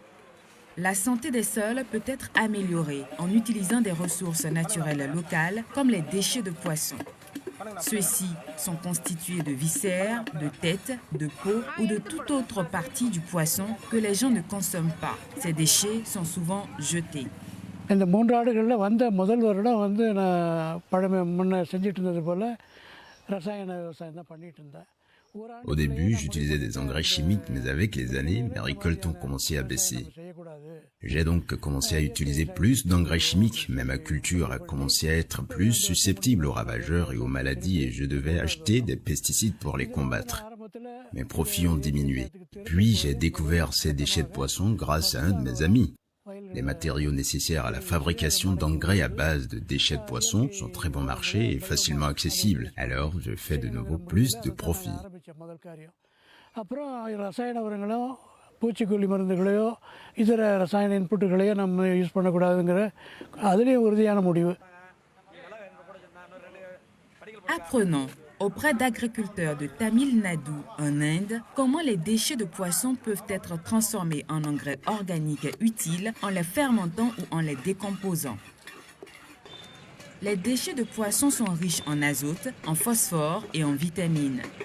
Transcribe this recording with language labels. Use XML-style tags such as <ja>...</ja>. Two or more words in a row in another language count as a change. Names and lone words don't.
<fr>La santé des sols peut être améliorée en utilisant des ressources naturelles locales comme les déchets de poissons. Ceux-ci sont constitués de viscères, de têtes, de peau ou de toute autre partie du poisson que les gens ne consomment pas. Ces déchets sont souvent jetés.</fr> <ta>இந்த 3 ஆண்டுகளில் வந்த முதல் வருடம் நான் முன்ன செஞ்சுட்டு இருந்தது போல் ரசாயன விவசாயம் தான் பண்ணிட்டு இருந்தேன்.</ta> <fr>Au début, j'utilisais des engrais chimiques, mais avec les années, mes récoltes ont commencé à baisser. J'ai donc commencé à utiliser plus d'engrais chimiques, mais ma culture a commencé à être plus susceptible aux ravageurs et aux maladies et je devais acheter des pesticides pour les combattre. Mes profits ont diminué. Puis j'ai découvert ces déchets de poisson grâce à un de mes amis. Les matériaux nécessaires à la fabrication d'engrais à base de déchets de poisson sont très bon marché et facilement accessibles. Alors, je fais de nouveau plus de profits.</fr> <ta>அப்புறம் ரசாயன உரங்களோ பூச்சிக்கொல்லி மருந்துகளையோ இதர ரசாயன இன்புட்டுகளையோ நம்ம யூஸ் பண்ணக்கூடாதுங்கிற அதுலேயும் உறுதியான முடிவு.</ta> <fr>Apprenons auprès d'agriculteurs de Tamil Nadu en Inde comment les déchets de poissons peuvent être transformés en engrais organiques utiles en les fermentant ou en les décomposant. Les déchets de poissons sont riches en azote, en phosphore et en vitamines.</fr>